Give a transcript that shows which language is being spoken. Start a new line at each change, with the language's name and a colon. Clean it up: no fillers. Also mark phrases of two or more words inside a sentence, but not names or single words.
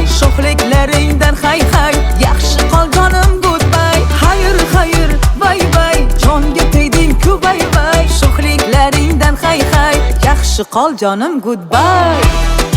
Uzbek: Sho'xliklaringdan hay hay, yaxshi qol jonim goodbye.
Turkish: Hayır hayır
English: bay bay,
Uzbek: jonga tegding-ku
English: bay bay.
Uzbek: Sho'xliklaringdan hay hay, yaxshi qol jonim goodbye.